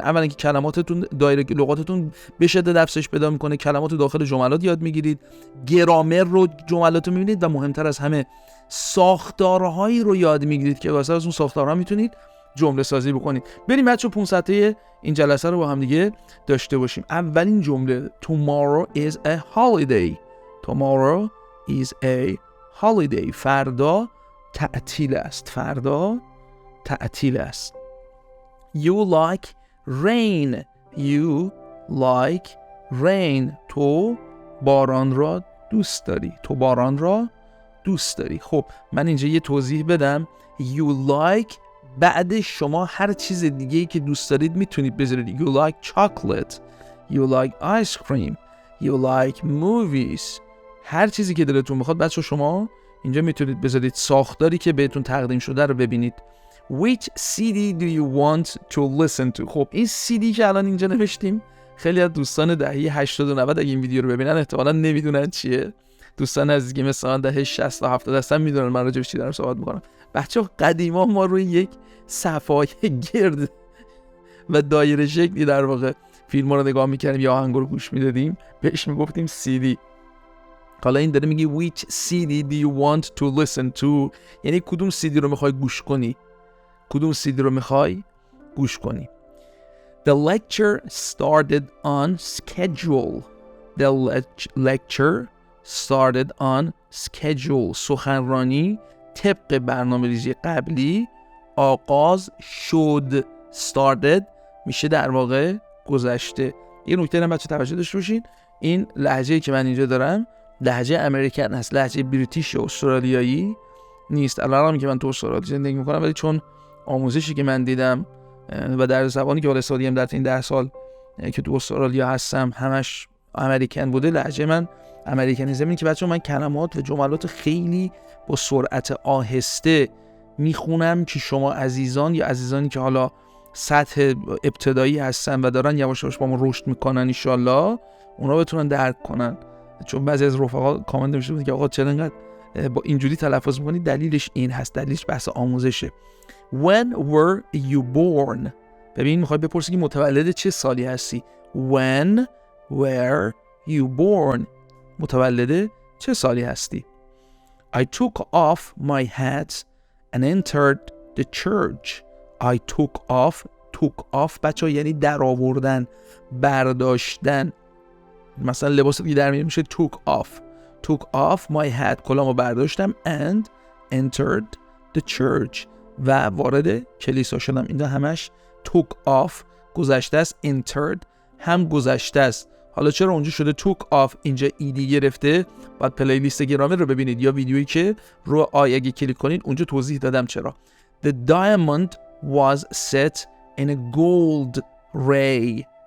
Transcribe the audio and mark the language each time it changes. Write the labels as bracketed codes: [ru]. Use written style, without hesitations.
[fa] اولا که کلماتتون دایره لغاتتون به شدت افزایش پیدا می‌کنه، کلمات داخل جملات یاد می‌گیرید، گرامر رو جملات رو می‌بینید و مهمتر از همه ساختارهایی رو یاد می‌گیرید که واسه از اون ساختارها می‌تونید جمله سازی بکنید. بریم بچه‌ها 500 تا این جلسه رو با هم دیگه داشته باشیم. اولین جمله: [en] Tomorrow is a holiday. Tomorrow is a holiday. [fa] فردا تعطیل است. فردا تعطیل است. [en] You like rain. You like rain. [fa] تو باران را دوست داری. تو باران را دوست داری. خب من اینجا یه توضیح بدم. [en] You like [fa] بعد شما هر چیز دیگه‌ای که دوست دارید میتونید بذارید. [en] You like chocolate. You like ice cream. You like movies. [fa] هر چیزی که دلتون بخواد بچه شما اینجا میتونید بذارید. ساختاری که بهتون تقدیم شده رو ببینید. [en] Which CD do you want to listen to? [fa] خب این CD که الان اینجا نوشتیم خیلی از دوستان دهه 80 و 90 اگه این ویدیو رو ببینن احتمالاً نمیدونن چیه. دوستان عزیزی که مثلا دهه 60 تا 70 هستن میدونن من راجع به چی دارم صحبت میکنم. بچه‌ها قدیما ما روی یک صفحه گرد و دایره شکلی در واقع فیلم رو نگاه میکردیم یا آهنگ رو گوش میدادیم، بهش میگفتیم CD. حالا این داره میگه [en] which CD do you want to listen to، [fa] یعنی کدوم CD رو میخوای گوش کنی، کدوم CD رو میخوای گوش کنی. [en] The lecture started on schedule. The lecture started on schedule. [fa] سخنرانی طبق برنامه‌ریزی قبلی آغاز شد. started میشه در واقع گذشته. یه نکته هم بچه توجه داشته باشین، این لهجه‌ای که من اینجا دارم لهجه امریکن هست، لهجه بریتیش و استرالیایی نیست. الان که من تو استرالیا زندگی میکنم ولی چون آموزشی که من دیدم و در زبانی که استفاده در این 10 سال که تو استرالیا هستم همش امریکن بوده، لهجه من امریکنیزم اینه که بچه‌ها من کلمات و جملات خیلی با سرعت آهسته میخونم که شما عزیزان یا عزیزانی که حالا سطح ابتدایی هستن و دارن یواش یواش با ما رشد میکنن ان شاءالله اونا بتونن درک کنن. چون بعضی از رفقا کامنت نوشته که آقا چرا انقدر با اینجوری تلفظ میکنی؟ دلیلش این هست، دلیلش بحث آموزشه. [en] When were you born؟ [fa] ببین میخوای بپرسی که متولد چه سالی هستی. [en] When were you born؟ [fa] متولد چه سالی هستی. [en] I took off my hat and entered the church. I took off [fa] بچه یعنی در آوردن، برداشتن. مثلا لباس که در میشه [en] took off my hat، [fa] کلامو برداشتم [en] and entered the church [fa] و وارد کلیسا شدم. اینجا همش [en] took off [fa] گذشته است، entered هم گذشته است. حالا چرا اونجا شده [en] took off [fa] اینجا ایدی گرفته؟ باید پلیلیست گرامر رو ببینید یا ویدیویی که رو آی اگه کلیک کنید اونجا توضیح دادم چرا. [en] The diamond was set in a gold ray.